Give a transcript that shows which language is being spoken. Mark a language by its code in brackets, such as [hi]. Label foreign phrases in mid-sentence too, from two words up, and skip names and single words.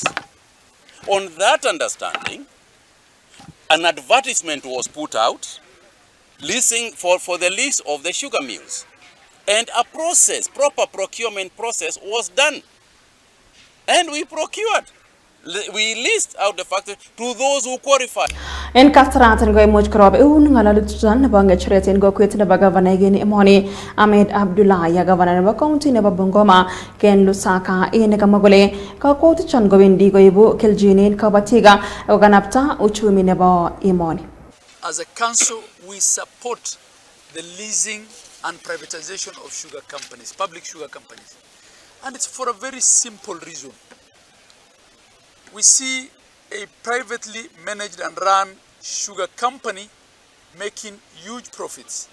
[en] On that understanding, an advertisement was put out leasing for the lease of the sugar mills. And a proper procurement process was done. And we procured. We leased out the factory to those who qualify. [kln] En kasaratan ko imuch korob ngalalututan nebo ngecheret en kokwet nebo gavana en emoni Ahmed Abdullahi ya gavana nebo county nebo Bungoma Ken Lusaka ene kamwa kole kakwoutichon kowendi koibu keljin en kabatiga ak kanapta uchumi nebo emoni. [en] As a council, we support the leasing and privatization of sugar companies, public sugar companies. And it's for a very simple reason. We see a privately managed and run sugar company making huge profits.